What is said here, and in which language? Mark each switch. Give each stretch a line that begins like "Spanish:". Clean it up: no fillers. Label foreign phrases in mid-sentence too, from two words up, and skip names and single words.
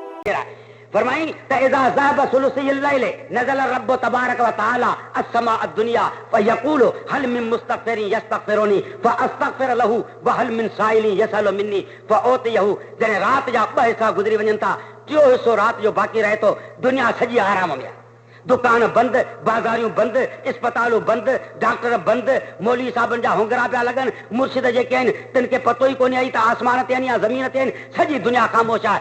Sindhi: फरमाई त
Arabic: إذا ذهب ثلث الليل نزل رب تبارك وتعالى السماء الدنيا فيقول هل من مستغفر يستغفرني فأستغفر له وهل من سائل يسأل مني فأعطيه.
Sindhi: जने रात जा 2 हिस्सा गुजरी वञनि था, 3 हिस्सो रात जो बाक़ी रहे तो दुनिया सॼी आराम में। दुकान बंद, बाज़ारियूं बंद, अस्पतालूं बंद, डॉक्टर बंद, मौलवी साहबनि जा होंगरा पिया लॻनि, मुर्शिद जेके आहिनि तिन खे पतो ई कोन्हे त आसमान ते आहिनि या ज़मीन ते आहिनि, सॼी दुनिया ख़ामोश आहे।